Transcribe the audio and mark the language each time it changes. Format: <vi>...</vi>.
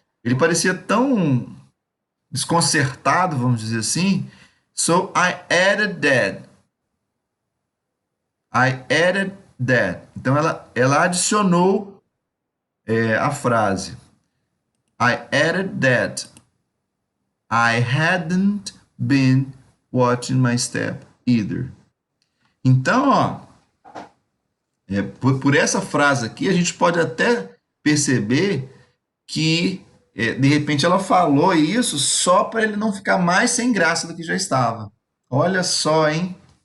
<pt>Ele parecia tão desconcertado, vamos dizer assim.</pt> <en>So I added that. I added that.</en> <pt>Então ela adicionou a frase.</pt> <en>I added that. I hadn't been watching my step either.</en> <pt>Então, ó, por essa frase aqui, a gente pode até perceber que, de repente, ela falou isso só para ele não ficar mais sem graça do que já estava. Olha só, hein?</pt>